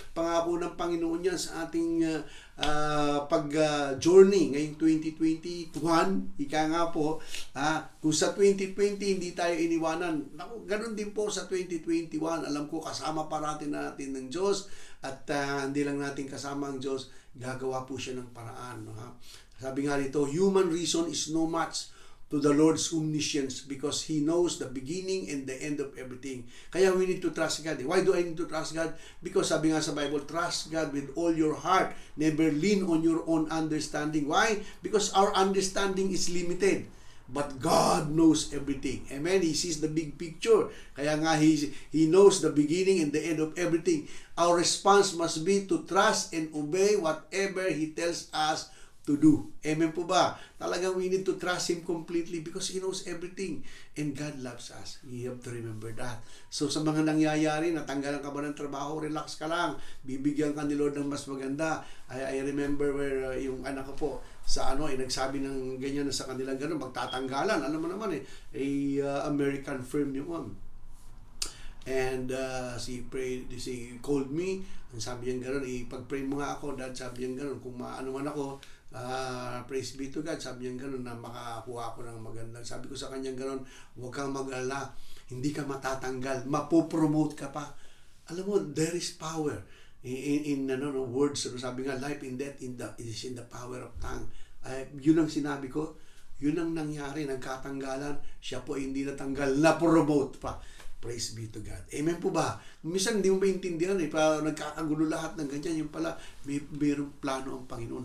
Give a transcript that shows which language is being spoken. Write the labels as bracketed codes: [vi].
[tl] Pangako ng Panginoon yan sa ating pag-journey ngayong 2021, ika nga po, kung sa 2020 hindi tayo iniwanan, naku, ganun din po sa 2021. Alam ko kasama parating natin ng Diyos at hindi lang natin kasama ang Diyos, gagawa po siya ng paraan. No, ha? Sabi nga dito, [en] human reason is no match to the Lord's omniscience because He knows the beginning and the end of everything. Kaya we need to trust God. Why do I need to trust God? Because [tl] sabi nga sa [en] Bible, trust God with all your heart. Never lean on your own understanding. Why? Because our understanding is limited. But God knows everything. Amen? He sees the big picture. Kaya nga, He knows the beginning and the end of everything. Our response must be to trust and obey whatever He tells us to do. Amen po ba? Talagang we need to trust Him completely because He knows everything. And God loves us. You have to remember that. [tl] So sa mga nangyayari, natanggalan ka ba ng trabaho, relax ka lang. Bibigyan ka ni Lord ng mas maganda. I remember where yung anak ko po, sa nagsabi ng ganyan na sa kanila gano'n, magtatanggalan. Alam mo naman American firm yung [en] And she called me, [tl] and sabi niya gano'n, ipag-pray mo nga ako, Dad, sabi niya gano'n, kung maano man ako, praise be to God, sabi niya gano'n, na makakuha ako ng magandang. Sabi ko sa kanya gano'n, huwag kang mag-alala, hindi ka matatanggal, mapopromote ka pa. [en] Alam mo, there is power in words. [tl] Sabi nga, [en] life and death is in the power of tongue. [tl] Yun ang sinabi ko, yun ang nangyari, nagkatanggalan, siya po hindi natanggal, na-promote pa. Praise be to God. Amen po ba? Minsan hindi mo maintindihan nagkakagulo lahat ng ganyan. Yung pala, mayroong plano ang Panginoon.